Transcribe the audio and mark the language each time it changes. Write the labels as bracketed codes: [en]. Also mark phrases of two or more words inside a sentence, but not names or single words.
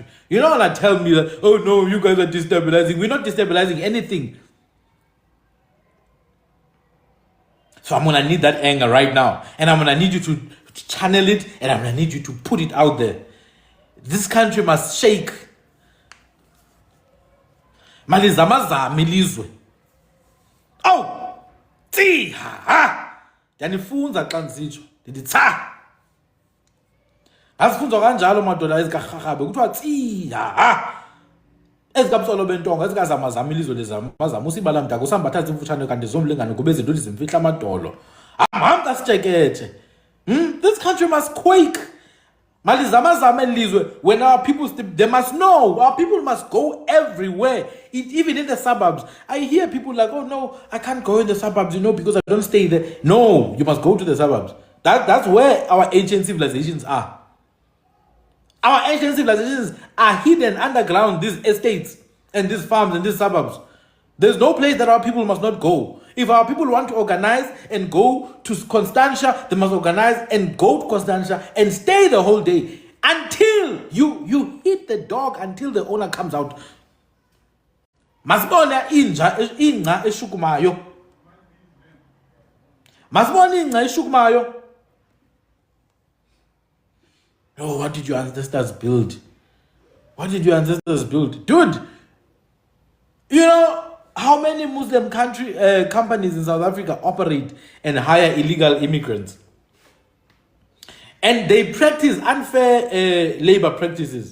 [en] You don't want to tell me that, oh no, you guys are destabilizing. We're not destabilizing anything. So I'm going to need that anger right now. And I'm going to need you to channel it. And I'm going to need you to put it out there. This country must shake. [xh] Malizamazama ilizwe. Oh! Tsi! Ha! Yanifunza xa ngisitsho. Ndithi tsa! Asifunzwa kanjalo madoda ezikaRharhabe kuthiwa tsi! Ha! Ezikabusolo bentonga ezikazamazama ilizwe lezamazama usibala mdaka usambatha imfutshane kanti zomlingane kube izinto zimfihla amadolo. Ahamka sitsheketshe. [en] This country must quake. When our people, they must know, our people must go everywhere, even in the suburbs. I hear people like, oh no, I can't go in the suburbs, because I don't stay there. No, you must go to the suburbs. That's where our ancient civilizations are. Our ancient civilizations are hidden underground, these estates and these farms and these suburbs. There's no place that our people must not go. If our people want to organize and go to Constantia, they must organize and go to Constantia and stay the whole day until you hit the dog until the owner comes out. [xh] Masibona ingca eshukumayo. Masibona ingca eshukumayo. [en] Oh, what did your ancestors build? What did your ancestors build? Dude, how many Muslim companies in South Africa operate and hire illegal immigrants? And they practice unfair labor practices.